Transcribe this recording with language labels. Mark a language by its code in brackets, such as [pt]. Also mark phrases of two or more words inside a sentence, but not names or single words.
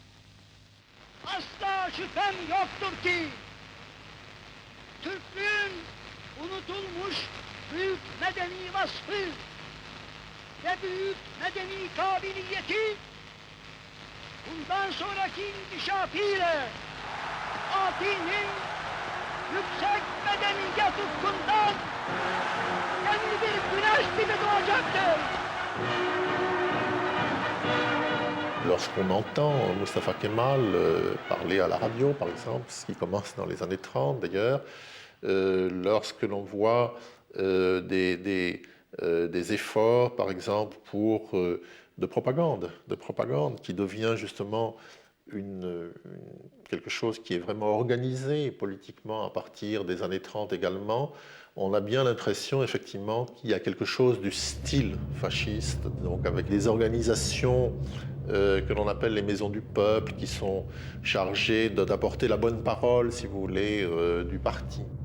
[tr] Asla şüphem yoktur ki Türklüğün unutulmuş büyük medeni vasfı ve büyük medeni kabiliyeti bundan sonraki inkişafıyla Fatih'in yüksek medeniyet ufkundan yeni bir güneş gibi doğacaktır. [fr] Lorsqu'on entend Mustafa Kemal parler à la radio, par exemple, ce qui commence dans les années 30 d'ailleurs, lorsque l'on voit des efforts, par exemple, de propagande qui devient justement quelque chose qui est vraiment organisé politiquement à partir des années 30 également, on a bien l'impression effectivement qu'il y a quelque chose du style fasciste, donc avec des organisations que l'on appelle les maisons du peuple, qui sont chargées d'apporter la bonne parole, si vous voulez, du parti.